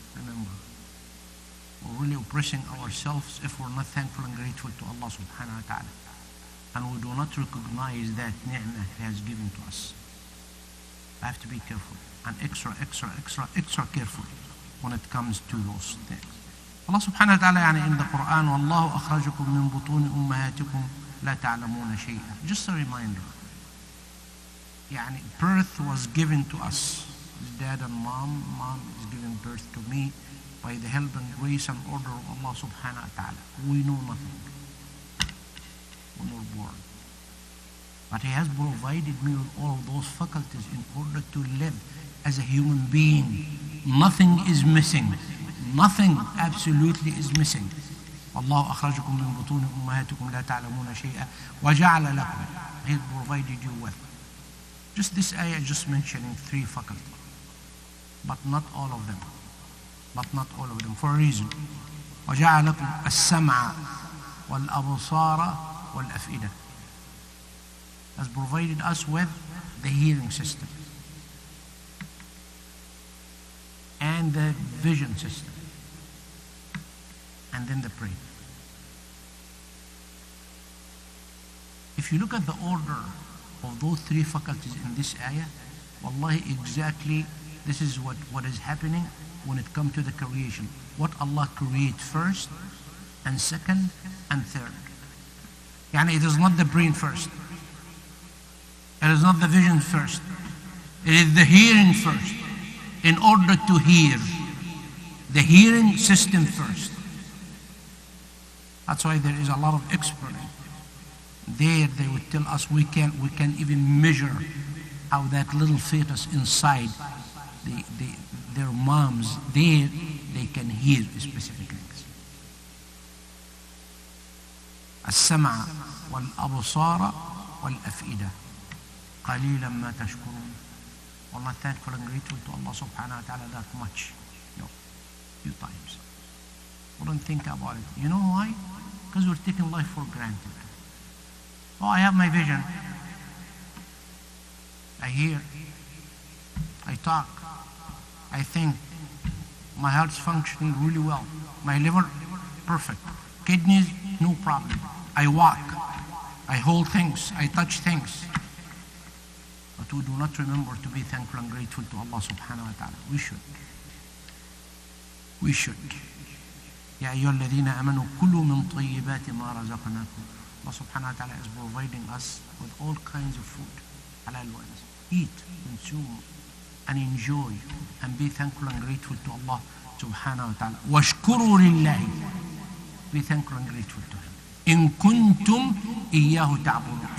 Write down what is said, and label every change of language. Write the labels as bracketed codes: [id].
[en] Remember, we're really oppressing ourselves if we're not thankful and grateful to Allah subhanahu wa ta'ala. And we do not recognize that ni'mah He has given to us. I have to be careful and extra careful when it comes to those things. [ar] Allah subhanahu wa ta'ala يعني [en] in the Quran, [ar] وَاللَّهُ أَخْرَجَكُم مِّن بُطُونِ أُمَّهَاتِكُمْ لَا تَعْلَمُونَ شَيْئًا. [en] Just a reminder. يعني birth was given to us. His dad and mom is giving birth to me by the help and grace and order of Allah subhanahu wa ta'ala. We know nothing when we're born. But He has provided me with all of those faculties in order to live as a human being. Nothing is missing. Nothing absolutely is missing. [ar] والله أخرجكم من بطون أمهاتكم لا تعلمون شيئا وجعل لكم. [en] He provided you with. Just this ayah just mentioning 3 faculties. But not all of them. For a reason. [ar] وجعل لكم السمع والأبصار والأفئدة. [en] Has provided us with the hearing system and the vision system and then the brain. If you look at the order of those 3 faculties in this ayah, wallahi, exactly this is what is happening when it comes to the creation. What Allah creates first and second and third. Yani it is not the brain first. It is not the vision first. It is the hearing first. In order to hear, the hearing system first. That's why there is a lot of experts. There they would tell us we can't even measure how that little fetus inside their moms, they can hear specific things. [ar] السمع والأبصار والأفئدة قليلا ما تشكرون. [en] We're not thankful and grateful to Allah subhanahu wa ta'ala that much. No, few times. We don't think about it. You know why? Because we're taking life for granted. Oh, I have my vision. I hear. I talk. I think. My heart's functioning really well. My liver, perfect. Kidneys, no problem. I walk. I hold things. I touch things. But we do not remember to be thankful and grateful to Allah subhanahu wa ta'ala. We should. [ar] يا أيها الذين آمنوا كلوا من طيبات ما رزقناكم. [en] Allah subhanahu wa ta'ala is providing us with all kinds of food, halal ones. Eat, consume, and enjoy, and be thankful and grateful to Allah subhanahu wa ta'ala. [ar] واشكروا لله. [en] Be thankful and grateful to Him. [ar] إن كنتم إياه تعبدون.